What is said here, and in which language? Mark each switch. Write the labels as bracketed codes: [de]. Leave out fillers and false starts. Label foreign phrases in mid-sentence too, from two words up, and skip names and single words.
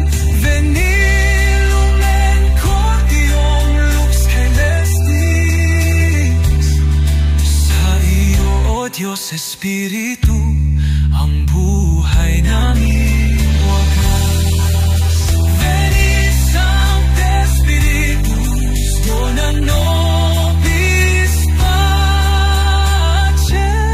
[la] Veni Lumen Cordium Lux Celestis. [tl] Sa iyo, O Diyos Espiritu, ang buhay namin wagas. [la] Veni Sancte Spiritus, dona nobis pacem.